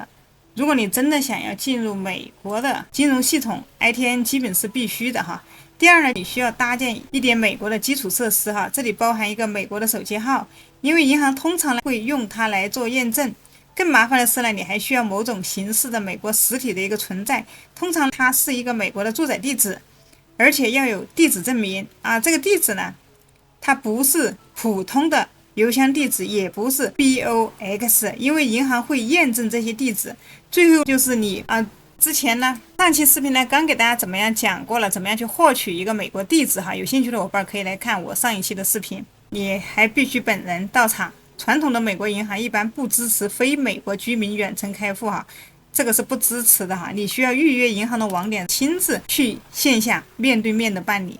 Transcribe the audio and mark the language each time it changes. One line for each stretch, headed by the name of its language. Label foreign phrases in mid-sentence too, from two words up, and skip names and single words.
Chinese: 如果你真的想要進入美國的金融系統， ITIN 基本是必須的第二呢，你需要搭建一點美國的基礎設施這裡包含一個美國的手機號，因為銀行通常會用它來做驗證。更麻煩的是呢，你還需要某種形式的美國實體的一個存在，通常它是一個美國的住址地址，而且要有地址證明這個地址呢，它不是普通的郵箱地址，也不是 BOX，因為銀行會驗證這些地址。最後就是你之前呢上期視頻呢剛給大家怎麼樣講過了，怎麼樣去獲取一個美國地址有興趣的夥伴可以來看我上一期的視頻。你還必須本人到場。傳統的美國銀行一般不支持非美國居民遠程開戶這個是不支持的你需要預約銀行的網點，親自去線下面對面的辦理。